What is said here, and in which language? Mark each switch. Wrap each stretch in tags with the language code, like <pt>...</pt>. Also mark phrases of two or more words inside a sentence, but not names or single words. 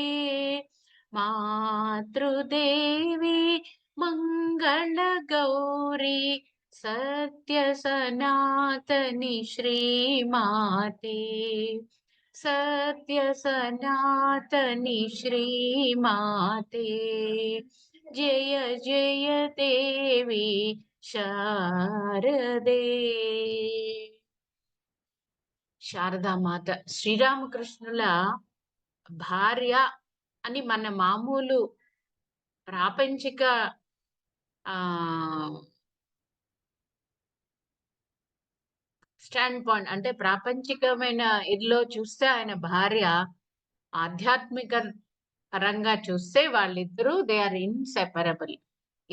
<sa>मातृदेवी मंगल गौरी सत्य सनातनी श्री माते सत्य सनातनी श्री माते जय जय देवी शारदे.</sa> <te>శారదామాత శ్రీరామకృష్ణుల భార్య అని మన మామూలు ప్రాపంచిక</te> <en>stand point</en> <te>అంటే ప్రాపంచికమైన ఇదిలో చూస్తే ఆయన భార్య, ఆధ్యాత్మిక పరంగా చూస్తే వాళ్ళిద్దరూ</te> <en>they are inseparable.</en>